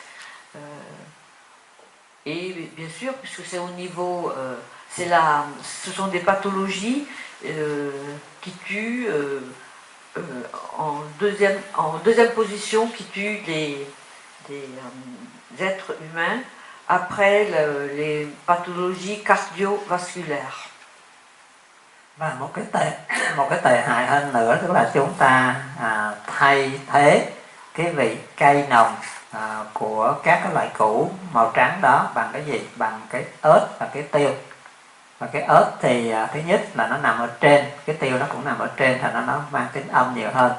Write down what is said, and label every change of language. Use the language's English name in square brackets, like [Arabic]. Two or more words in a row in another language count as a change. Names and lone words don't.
[French] et bien sûr, puisque c'est au niveau, ce sont des pathologies qui tuent en deuxième position, qui tuent des êtres humains après les pathologies cardiovasculaires. [Vietnamese] Và một cái tệ hại hơn nữa tức là chúng ta thay thế cái vị cay nồng của các cái loại củ màu trắng đó bằng cái gì? Bằng cái ớt và cái tiêu. Và cái ớt thì thứ nhất là nó nằm ở trên, cái tiêu nó cũng nằm ở trên, thành nó mang tính âm nhiều hơn.